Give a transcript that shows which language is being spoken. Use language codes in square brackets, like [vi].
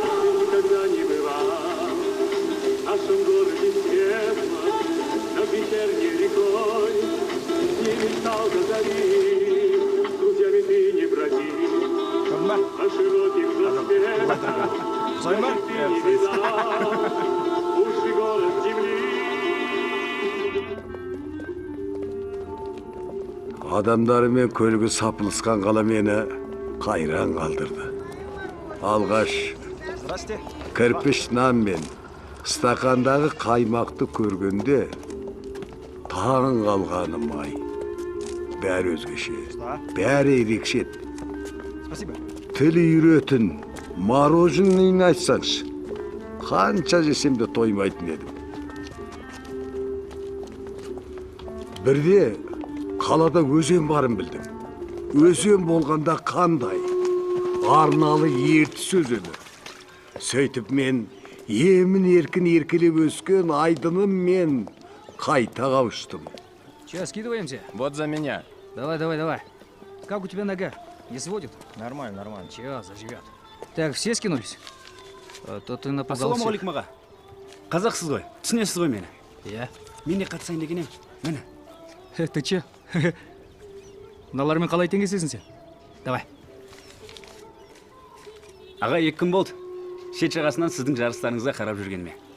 [ru] Никогда не бывал в нашем городе светло, над вечерней рекой не мечтал до зари, с друзьями ты не броди, по широким проспектам ты не видал, лучший город земли. [kk] Адамдарымен көлігі сапылысқан қала мені қайран қалдырды. Алғаш кірпіш нан мен стақандағы қаймақты көргенде таң қалғаным ай. Бәрі өзгеше, бәрі ерекше. Тіл үйретін, мороженыйын айтсаңшы. Қанша жесем де тоймайтын едім. Бірде қалада өзен барын білдім. Өзен болғанда қандай? Арналы ертіс өзені. Сөйтіп мен емін еркін еркелеп өскен айдыным мен қайта қауыштым. [ru] Че, скидываемся? Вот за меня. Давай. Как у тебя нога? Не сводит? Нормально. Че, заживет. Так, все скинулись? А то ты нападался. [kk] Ассалаумағалейкум аға. Қазақсыз ғой, түсінесіз ғой мені. Иә. Мен де қатысайын деген ем. Міне. [ru] Ты че? [kk] Мыналармен қалай теңесесің сен? [ru] Давай. [kk] Аға, 2 күн болды. Шет жағасынан сіздің жарыстарыңызға қарап жүргеніме.